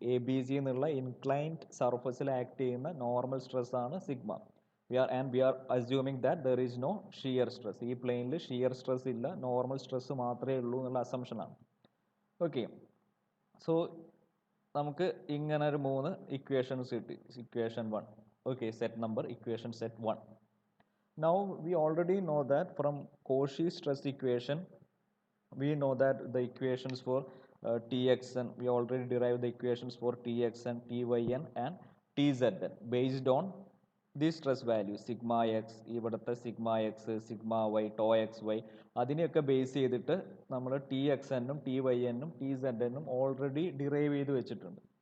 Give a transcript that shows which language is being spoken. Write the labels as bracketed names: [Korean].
[Malayalam] A B C എന്നുള്ള inclined സർഫസിൽ act ചെയ്യുന്ന നോർമൽ സ്ട്രെസ് ആണ് sigma. [English] We are assuming that there is no shear stress. [Malayalam] ഈ പ്ലെയിനിൽ ഷിയർ സ്ട്രെസ് ഇല്ല, നോർമൽ സ്ട്രെസ് മാത്രമേ ഉള്ളൂ എന്നുള്ള അസംഷനാണ്. ഓക്കെ, സോ നമുക്ക് ഇങ്ങനെ ഒരു 3 ഇക്വേഷൻസ് കിട്ടി. Equation 1. Okay, set number equation set 1. [English] Now we already know that from Cauchy stress equation, we know that the equations for Txn, we already derived the equations for Txn, Tyn and Tzn based on these stress values. [Malayalam] Sigma x, ഇവിടുത്തെ sigma X, sigma Y, to X Y, അതിനെയൊക്കെ base ചെയ്തിട്ട് നമ്മൾ Txn-ഉം Tyn-ഉം Tzn-ഉം already derive ചെയ്ത് വെച്ചിട്ടുണ്ട്.